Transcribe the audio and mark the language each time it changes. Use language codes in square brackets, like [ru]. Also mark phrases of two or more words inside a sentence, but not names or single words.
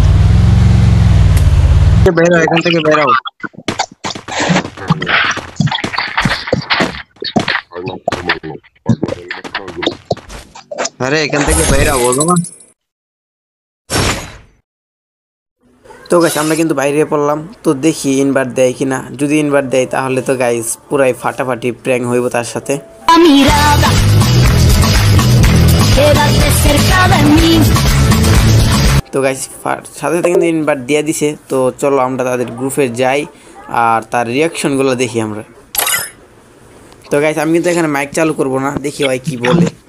[bn] বেরো এখান থেকে, বেরো। আরে এখান থেকে বেরো, বোঝো না? তো গাইস আমরা কিন্তু বাইরে পড়লাম। তো দেখি ইনভার্ট দেয় কিনা। যদি ইনভার্ট দেয় তাহলে তো গাইস পুরাই ফাটাফাটি প্র্যাঙ্ক হইব তার সাথে। [es] La mirada, quédate cerca de mí. [bn] তো গাইস সাথে সাথে কিন্তু ইনভার্ট দিয়ে দিছে। তো চলো আমরা তাদের গ্রুপে যাই আর তার রিয়াকশনগুলো দেখি আমরা। তো গাইস আমি কিন্তু এখানে মাইক চালু করব না, দেখি ভাই কি বলে।